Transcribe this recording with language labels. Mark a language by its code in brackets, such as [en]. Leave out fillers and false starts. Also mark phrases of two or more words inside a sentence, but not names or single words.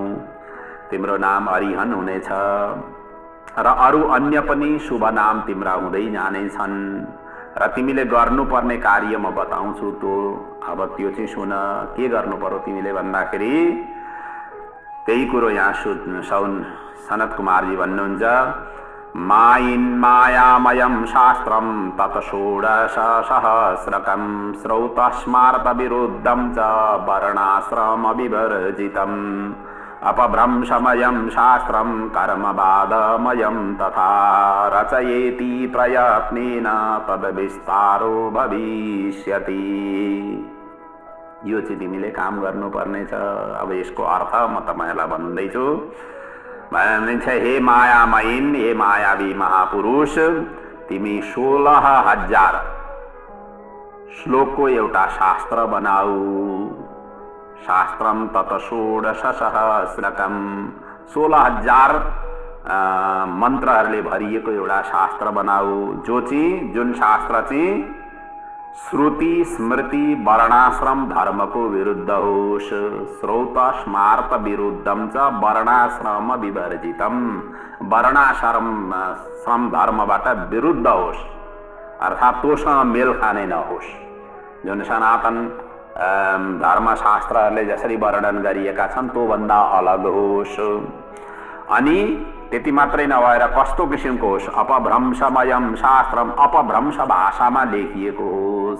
[ne] तिम्रो नाम अरिहन हुनेछ र अरू अन्य पनि शुभ नाम तिम्रा हुँदै जानेछन् र तिमीले गर्नुपर्ने कार्य म बताउँछु। अब त्यो चाहिँ सुन, के गर्नु पर्यो तिमीले भन्दाखेरि त्यही कुरो यहाँ सनत कुमारजी भन्नुहुन्छ, [sa] मायामयं शास्त्रं तत षोडश सहस्रकं श्रौतस्मार्त विरुद्धं च वर्णाश्रम विवर्जितम् अपभ्रंशमयं शास्त्रं कर्मवादमयं तथा रचयेति प्रयत्नेन तद्विस्तारो भविष्यति। [ne] यो चाहिँ तिमीले काम गर्नुपर्ने छ। अब यसको अर्थ म तपाईहरुलाई भन्दैछु। हे मायामयीन, हे मायावी महापुरुष, तिमी 16,000 श्लोकको एउटा शास्त्र बनाऊ। [sa] शास्त्रम तत षोडश सहस्रकम, [ne] 16,000 मन्त्रहरूले भरिएको एउटा शास्त्र बनाऊ, जुन शास्त्र चाहिँ श्रुति स्मृति वर्णाश्रम धर्मको विरुद्ध होस्। [sa] श्रौत स्मार्त विरुद्धम च वर्णाश्रम विवर्जितम, [ne] वर्णाश्रम धर्मबाट विरुद्ध होस्, अर्थात् तोसँग मेल खाने नहोस्। जुन सनातन धर्मशास्त्रहरूले जसरी वर्णन गरिएका छन् त्यो भन्दा अलग होस्। अनि त्यति मात्रै नभएर कस्तो किसिमको होस्, [sa] अपभ्रंशमयम शास्त्रम, [ne] अपभ्रंश भाषामा लेखिएको होस्।